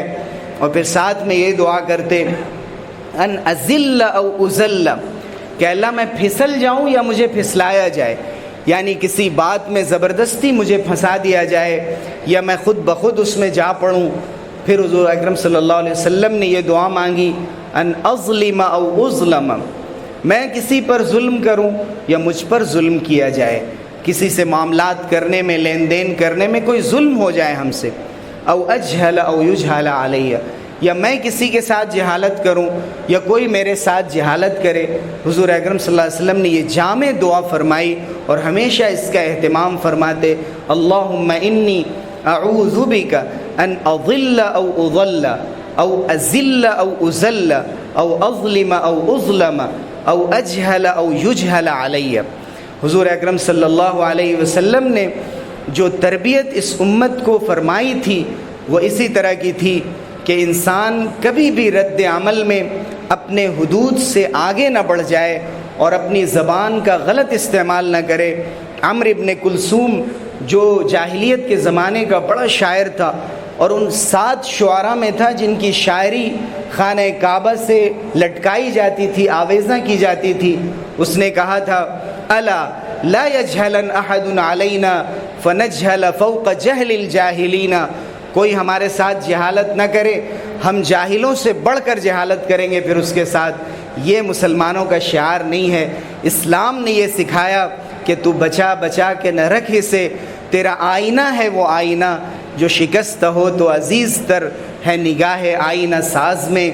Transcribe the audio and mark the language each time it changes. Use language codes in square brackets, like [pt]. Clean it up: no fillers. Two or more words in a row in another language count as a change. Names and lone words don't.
[ur] اور پھر ساتھ میں یہ دعا کرتے [ar] ان ازل او ازل، [ur] کہ اللہ میں پھسل جاؤں یا مجھے پھسلایا جائے، یعنی کسی بات میں زبردستی مجھے پھنسا دیا جائے یا میں خود بخود اس میں جا پڑوں۔ پھر حضور اکرم [ar] صلی اللہ علیہ وسلم [ur] نے یہ دعا مانگی [ar] ان اظلم او اظلم، [ur] میں کسی پر ظلم کروں یا مجھ پر ظلم کیا جائے، کسی سے معاملات کرنے میں لین دین کرنے میں کوئی ظلم ہو جائے ہم سے، [ar] او اجہل او یجہل علیہ، [ur] یا میں کسی کے ساتھ جہالت کروں یا کوئی میرے ساتھ جہالت کرے۔ حضور اکرم [ar] صلی اللہ علیہ وسلم [ur] نے یہ جامع دعا فرمائی اور ہمیشہ اس کا اہتمام فرماتے، [ar] اللہم انی اعوذ بک ان اضل او اضل او ازل او ازل او اظلم او اظلم او اجہل او یجہل علیہ۔ [ur] حضور اکرم [ar] صلی اللہ علیہ وسلم [ur] نے جو تربیت اس امت کو فرمائی تھی وہ اسی طرح کی تھی کہ انسان کبھی بھی رد عمل میں اپنے حدود سے آگے نہ بڑھ جائے اور اپنی زبان کا غلط استعمال نہ کرے۔ عمرو ابن کلثوم جو جاہلیت کے زمانے کا بڑا شاعر تھا اور ان 7 شعراء میں تھا جن کی شاعری خانہ کعبہ سے لٹکائی جاتی تھی، آویزاں کی جاتی تھی، اس نے کہا تھا [ar] الا لا یجہلن احد علینا فنجہل فوق جہل الجاہلین، [ur] کوئی ہمارے ساتھ جہالت نہ کرے، ہم جاہلوں سے بڑھ کر جہالت کریں گے پھر اس کے ساتھ۔ یہ مسلمانوں کا شعار نہیں ہے۔ اسلام نے یہ سکھایا کہ تو بچا بچا کے نہ رکھ اسے، تیرا آئینہ ہے وہ آئینہ جو شکست ہو تو عزیز تر ہے نگاہ آئینہ ساز میں۔